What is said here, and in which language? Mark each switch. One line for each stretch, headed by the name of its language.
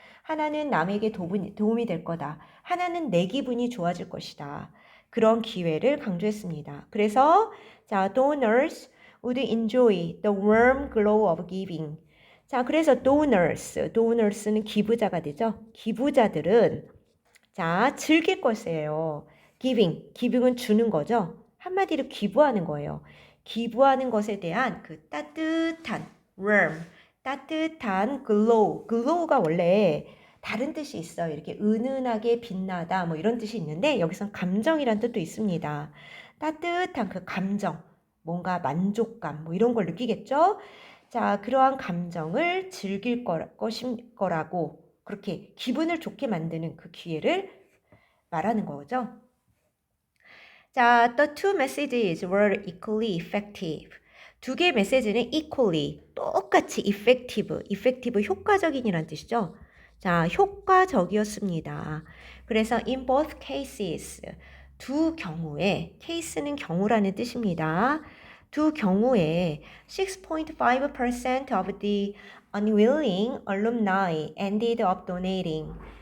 Korean: 하나는 남에게 도움이 될 거다. 하나는 내 기분이 좋아질 것이다. 그런 기회를 강조했습니다. 그래서 자,
English: donors would enjoy the warm glow of giving.
Korean: 자, 그래서 donors는 기부자가 되죠. 기부자들은 자, 즐길 것이에요. giving은 주는 거죠. 한마디로 기부하는 거예요. 기부하는 것에 대한 그 따뜻한 warm, 따뜻한 glow가 원래 다른 뜻이 있어요. 이렇게 은은하게 빛나다 뭐 이런 뜻이 있는데 여기선 감정이란 뜻도 있습니다. 따뜻한 그 감정, 뭔가 만족감 뭐 이런 걸 느끼겠죠? 자, 그러한 감정을 즐길 거라고 그렇게 기분을 좋게 만드는 그 기회를 말하는 거죠.
English: 자, the two messages were equally effective.
Korean: 두 개의 메시지는 equally, 똑같이 effective 효과적인이란 뜻이죠. 자, 효과적이었습니다. 그래서
English: in both cases,
Korean: 두 경우에, case는 경우라는 뜻입니다. 두 경우에
English: 6.5% of the unwilling alumni ended up donating.